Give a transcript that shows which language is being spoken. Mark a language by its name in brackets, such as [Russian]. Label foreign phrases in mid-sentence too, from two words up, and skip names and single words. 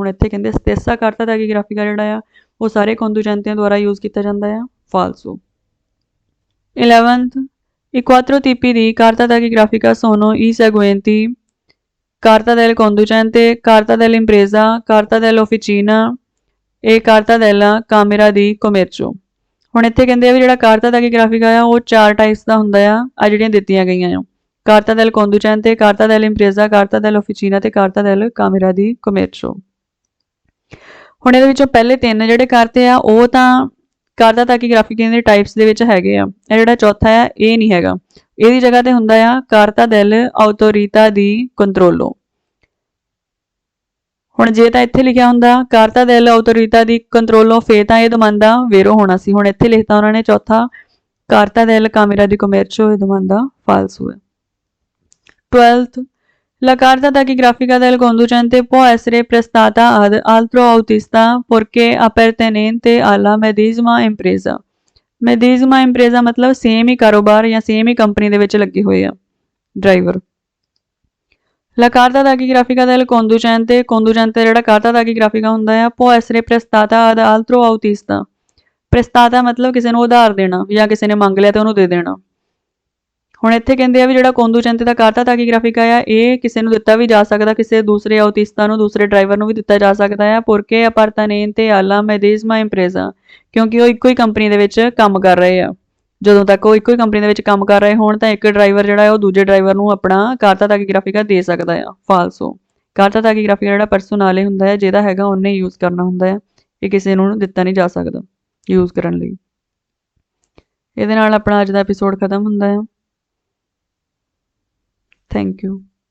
[Punjabi] ਹੁਣ ਇੱਥੇ ਕਹਿੰਦੇ [Italian] stessa carta tachigrafica [Punjabi] ਜਿਹੜਾ ਆ ਉਹ ਸਾਰੇ conducente ਦੁਆਰਾ ਯੂਜ਼ ਕੀਤਾ ਜਾਂਦਾ ਆ। ਫਾਲਸੋ। [English] 11th, [Italian] i quattro tipi di carta tachigrafica sono i seguenti: carta del conducente, carta dell'impresa, carta dell'officina e carta della camera di commercio। [Punjabi] ਹੁਣ ਇੱਥੇ ਕਹਿੰਦੇ ਆ ਵੀ ਜਿਹੜਾ [Italian] carta tachigrafica [Punjabi] ਆ ਉਹ 4 ਟਾਈਪਸ ਦਾ ਹੁੰਦਾ ਆ ਜਿਹੜੀਆਂ ਦਿੱਤੀਆਂ ਗਈਆਂ ਆ [Italian] carta del conducente, carta dell'impresa, carta dell'officina [Punjabi] ਤੇ [Italian] carta del camera di commercio। [Punjabi] ਹੁਣ ਇਹਦੇ ਵਿੱਚੋਂ ਪਹਿਲੇ 3 ਜਿਹੜੇ ਕਰਤੇ ਆ ਉਹ ਤਾਂ [Italian] carta tachigrafica [Punjabi] ਦੇ ਟਾਈਪਸ ਦੇ ਵਿੱਚ ਹੈਗੇ ਆ ਇਹ ਜਿਹੜਾ ਚੌਥਾ ਆ ਇਹ ਨਹੀਂ ਹੈਗਾ ਇਹਦੀ ਜਗ੍ਹਾ ਤੇ ਹੁੰਦਾ ਆ [Italian] carta dell'autorità di controllo। [Punjabi] ਹੁਣ ਜੇ ਤਾਂ ਇੱਥੇ ਲਿਖਿਆ ਹੁੰਦਾ [Italian] carta dell'autorità di controllo [Punjabi] ਫੇਰ ਤਾਂ ਇਹ [Italian] domanda vero [Punjabi] ਹੋਣਾ ਸੀ ਹੁਣ ਇੱਥੇ ਲਿਖਤਾ ਉਹਨਾਂ ਨੇ ਚੌਥਾ [Italian] carta del camera di commercio [Punjabi] ਇਹ [Italian] domanda falso [Punjabi] ਹੈ। [English] 12th, [Italian] la carta tachigrafica del conducente può essere prestata ad altro autista perché appartenente alla medesima impresa। medesima impresa [Punjabi] ਮਤਲਬ ਸੇਮ ਹੀ ਕਾਰੋਬਾਰ ਯਾ ਸੇਮ ਹੀ ਕੰਪਨੀ ਦੇ ਵਿੱਚ ਲੱਗੇ ਹੋਏ ਆ ਡਰਾਈਵਰ। [Italian] la carta tachigrafica del conducente ਜਿਹੜਾ carta tachigrafica [Punjabi] ਹੁੰਦਾ ਆ [Italian] può essere prestata ad altro autista। [Punjabi] prestata मतलब ਕਿਸੇ ਨੂੰ ਉਧਾਰ ਦੇਣਾ ਜਾਂ ਕਿਸੇ ਨੇ ਮੰਗ ਲਿਆ ਤੇ ਉਹਨੂੰ ਦੇ ਦੇਣਾ। ਹੁਣ ਇੱਥੇ ਕਹਿੰਦੇ ਆ ਵੀ ਜਿਹੜਾ conducente ਦਾ [Italian] carta tachigrafica [Punjabi] ਆ ਇਹ ਕਿਸੇ ਨੂੰ ਦਿੱਤਾ ਵੀ ਜਾ ਸਕਦਾ ਕਿਸੇ ਦੂਸਰੇ autista ਨੂੰ ਦੂਸਰੇ ਡਰਾਈਵਰ ਨੂੰ ਵੀ ਦਿੱਤਾ ਜਾ ਸਕਦਾ ਆ [Italian] perché appartenente alla medesima impresa [Punjabi] ਕਿਉਂਕਿ ਉਹ ਇੱਕੋ ਹੀ ਕੰਪਨੀ ਦੇ ਵਿੱਚ ਕੰਮ ਕਰ ਰਹੇ ਆ ਜਦੋਂ ਤੱਕ ਉਹ ਇੱਕੋ ਹੀ ਕੰਪਨੀ ਦੇ ਵਿੱਚ ਕੰਮ ਕਰ ਰਹੇ ਹੋਣ ਤਾਂ ਇੱਕ ਡਰਾਈਵਰ ਜਿਹੜਾ ਉਹ ਦੂਜੇ ਡਰਾਈਵਰ ਨੂੰ ਆਪਣਾ [Italian] carta tachigrafica [Punjabi] ਦੇ ਸਕਦਾ ਆ। ਫਾਲਸੋ। [Italian] carta tachigrafica [Punjabi] ਜਿਹੜਾ ਪਰਸੋਨਾਲੇ ਹੁੰਦਾ ਹੈ ਜਿਹਦਾ ਹੈਗਾ ਉਹਨੇ ਯੂਜ਼ ਕਰਨਾ ਹੁੰਦਾ ਹੈ ਇਹ ਕਿਸੇ ਨੂੰ ਦਿੱਤਾ ਨਹੀਂ ਜਾ ਸਕਦਾ ਯੂਜ਼ ਕਰਨ ਲਈ। ਇਹਦੇ ਨਾਲ ਆਪਣਾ ਅੱਜ ਦਾ ਐਪੀਸੋਡ ਖਤਮ ਹੁੰਦਾ ਹੈ। [English] thank you.